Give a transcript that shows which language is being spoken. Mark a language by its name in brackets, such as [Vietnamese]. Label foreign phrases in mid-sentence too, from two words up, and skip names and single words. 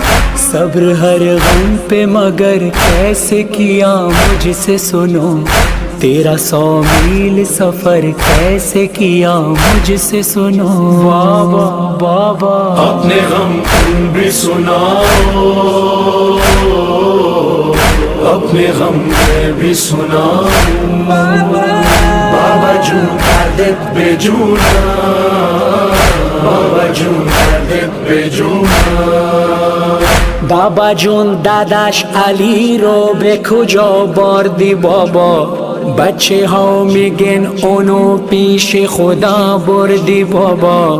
[Urdu] صبر ہر غم پہ مگر کیسے کیا مجھ سے سنو، تیرا 100 میل سفر کیسے کیا مجھ سے سنو. بابا اپنے غم تم بھی سناؤ، اپنے غم میں بھی سناؤ. [Persian] بابا جون دردت بے جونا، بابا جون دردت بے جونا. بابا جون داداش علی رو به کجا بردی بابا؟ بچه ها میگن اونو پیش خدا بردی بابا.